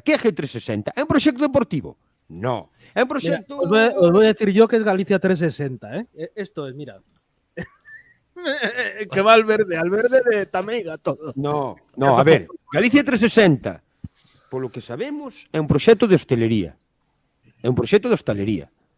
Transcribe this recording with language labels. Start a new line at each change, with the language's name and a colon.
Galician: Que é G360? É un proxecto deportivo? No. É un proxecto...
Spanish: os voy a decir yo que es Galicia 360, ¿eh? Esto es, mira. Que va al verde de Tameiga todo.
Galician: No, a ver, Galicia 360, polo que sabemos, é un proxecto de hostelería. É un proxecto de hostelería.